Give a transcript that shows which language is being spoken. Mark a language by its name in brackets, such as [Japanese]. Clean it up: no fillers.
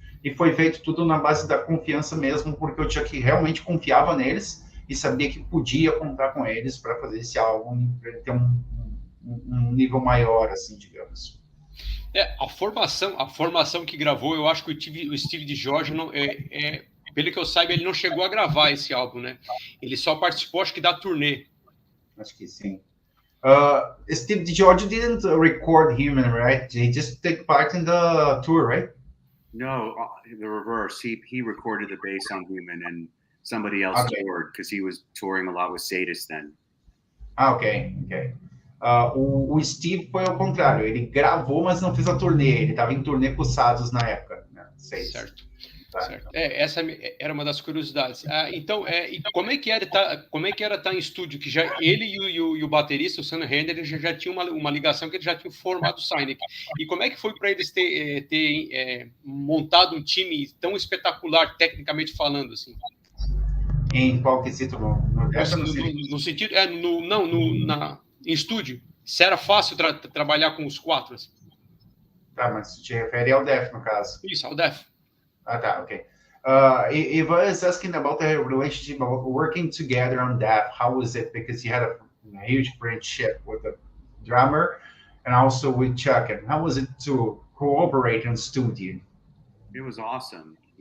[Portuguese] E foi feito tudo na base da confiança mesmo, porque o Chuck realmente confiava neles e sabia que podia contar com eles para fazer esse álbum, para ele ter um nível maior, assim, digamos. A formação que gravou, eu acho que o Steve DiGiorgio não pelo que eu saiba, ele não chegou a gravar esse álbum, né? Ele só participou, acho que, da turnê. Acho que sim. [English] Steve DiGiorgio didn't record Human, right? He just took part in the tour, right? No, the reverse. He recorded the bass on Human, and somebody else toured, because he was touring a lot with Sadist then. Ok. [Portuguese] O Steve foi ao contrário. Ele gravou, mas não fez a turnê. Ele estava em turnê com o Sados na época, né? Certo. Certo. Essa era uma das curiosidades. Então, e como é que era estar em estúdio, que já ele e o baterista, o Sam Henry, já tinham uma ligação, que eles já tinham formado o Cynic. E como é que foi para eles ter montado um time tão espetacular, tecnicamente falando, assim? Em qual quesito? No sentido, em estúdio. Se era fácil trabalhar com os quatro, assim? Tá, mas se te refere ao Def, no caso. Isso, ao Def. [English] Okay. If I was asking about the relationship of working together on that, how was it? Because you had a huge friendship with the drummer and also with Chuck. And how was it to cooperate in studio? It was awesome.